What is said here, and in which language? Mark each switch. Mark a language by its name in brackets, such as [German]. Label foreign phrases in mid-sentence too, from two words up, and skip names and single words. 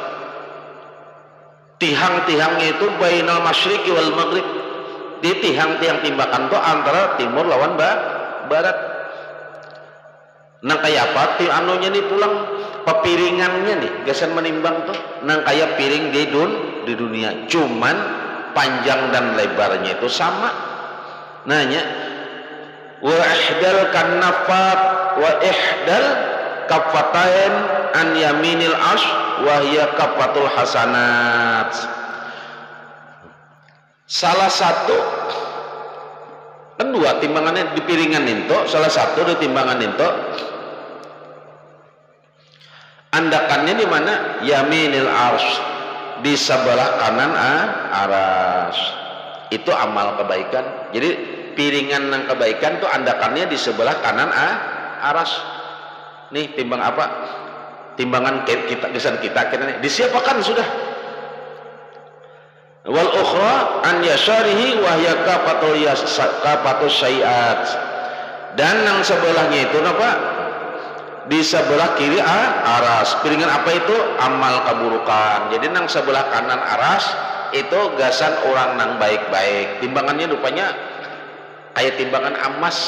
[Banjar] Tihang-tihangnya itu [Arabic] بين المشرق والمغرب. [Banjar] Di tihang-tihang timbangan tuh antara timur lawan barat. Nang kayak apa? Anunya nih pulang pepiringannya nih, gasan menimbang tuh. Nang kayak piring di dunia. Cuman panjang dan lebarnya itu sama. Nanya, [Arabic] وإحدى الكفات وإحدى الكفتين عن يمين العرش وهي كفة الحسنات. [Banjar] Salah satu kan dua timbangannya di piringan itu, salah satu di timbangan itu andakannya di mana? [Arabic] يمين العرش, [Banjar] di sebelah kanan aras. Itu amal kebaikan. Jadi piringan yang kebaikan tuh andakannya di sebelah kanan aras. Nih timbang apa? Timbangan kita, kesan kita nih disiapakan sudah. [Arabic] والأخرى عن يساره وهي كفة السيئات. [Banjar] Dan yang sebelahnya itu apa? Di sebelah kiri aras. Piringan apa itu? Amal keburukan. Jadi nang sebelah kanan aras itu gasan orang nang baik-baik. Timbangannya rupanya kayak timbangan emas.